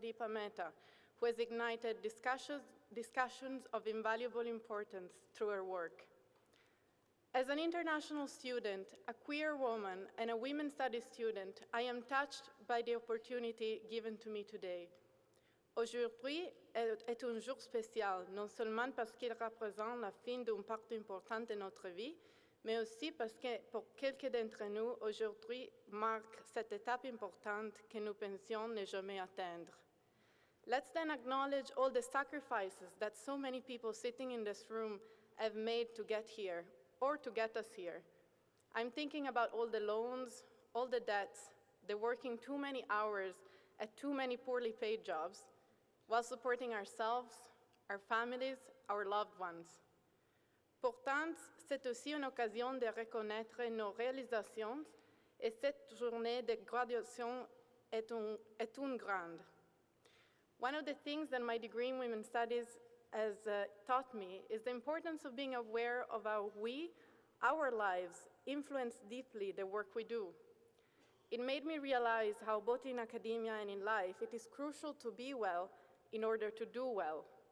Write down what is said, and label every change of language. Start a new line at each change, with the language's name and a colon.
English: Deepa Mehta, who has ignited discussions of invaluable importance through her work. As an international student, a queer woman, and a women's studies student, I am touched by the opportunity given to me today.
French: Aujourd'hui est un jour spécial, non seulement parce qu'il représente la fin d'une partie importante de notre vie, mais aussi parce que pour quelques d'entre nous, aujourd'hui marque cette étape importante que nous pensions ne jamais atteindre.
English: Let's then acknowledge all the sacrifices that so many people sitting in this room have made to get here, or to get us here. I'm thinking about all the loans, all the debts, the working too many hours at too many poorly paid jobs, while supporting ourselves, our families, our loved ones.
French: Pourtant, c'est aussi une occasion de reconnaître nos réalisations, et cette journée de graduation est une grande.
English: One of the things that my degree in Women's Studies has taught me is the importance of being aware of how our lives, influence deeply the work we do. It made me realize how both in academia and in life, it is crucial to be well in order to do well.